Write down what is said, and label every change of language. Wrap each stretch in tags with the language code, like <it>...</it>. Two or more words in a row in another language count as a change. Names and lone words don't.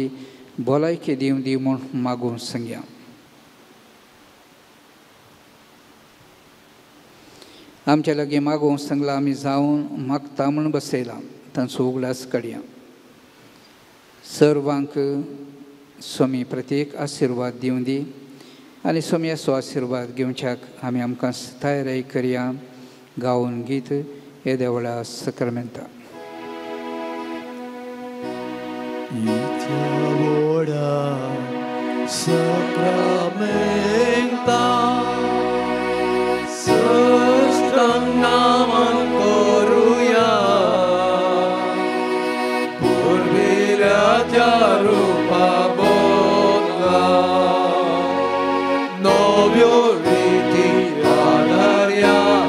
<kok>भलायकी दिवन दी म्हूण मागून सांगया. आमच्या लागीं मागून सांगलां आमी जावन मागता म्हूण बसयलां तांचो उगडास काडया. सर्वांक स्वामी प्रत्येक आशिर्वाद दिवन दी आनी स्वामी असो आशिर्वाद घेवच्याक आमी आमकां तयारी करया. गावन गीत हे देवळा सक्रामेंता. Sacramenta Sustannaman koruya Purvilatya rupa bodla Novyo riti adarya</kok>